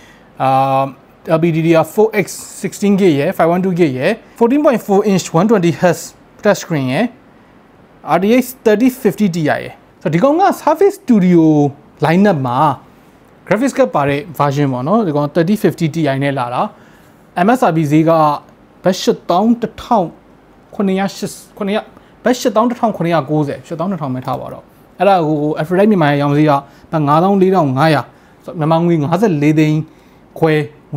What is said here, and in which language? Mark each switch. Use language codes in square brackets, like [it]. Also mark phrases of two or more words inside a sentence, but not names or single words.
[my] LPDDR4X 16GB ရယ် 512GB ရယ် [en] 14.4 inch 120Hz touch screen [my] ရယ်RTX 3050 Ti ရယ်ဆိုတော့ဒီကောင်က Surface Studio lineup မှာ [en] graphics card [my] ပါတဲ့ version ပေါ့နော်ဒီကောင်3050 Ti နဲ့လာတာ MSRP ဈေးကဘတ် 81990ဘတ်81990 82000ပဲထားပါတော့အဲ့ဒါကို Aphrodite မြန်မာရဲ့ရောင်းဈေးကဘတ်94500ဆိုမြန်မာငွေ54သိန်းခွဲဝ